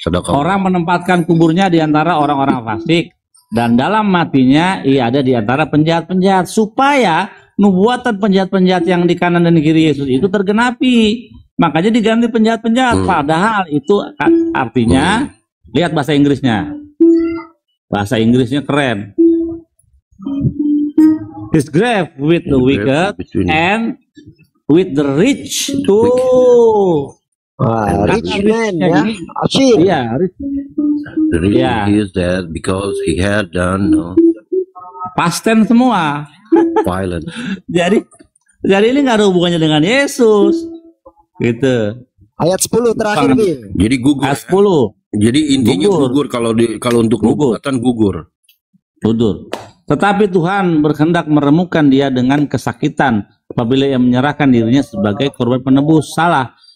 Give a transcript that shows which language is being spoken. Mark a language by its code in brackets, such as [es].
[id] Orang menempatkan kuburnya di antara orang-orang fasik, dan dalam matinya ia ada di antara penjahat-penjahat, supaya nubuatan penjahat-penjahat yang di kanan dan di kiri Yesus itu tergenapi. Makanya diganti penjahat-penjahat. Padahal itu artinya, lihat bahasa Inggrisnya. Bahasa Inggrisnya keren. [en] His grave with the wicked and with the rich too. Rich man, ya. Asir. [id] Iya, rich. [en] The reason he is dead because he had done [id] past tense semua. [en] Violent. [id] Jadi ini nggak ada hubungannya dengan Yesus. Gitu. Ayat 10 terakhir, Bil. Jadi gugur. Ayat 10. Jadi intinya gugur kalau untuk nubuatan gugur. Tetapi Tuhan berkehendak meremukkan dia dengan kesakitan apabila ia menyerahkan dirinya sebagai korban penebus. Salah.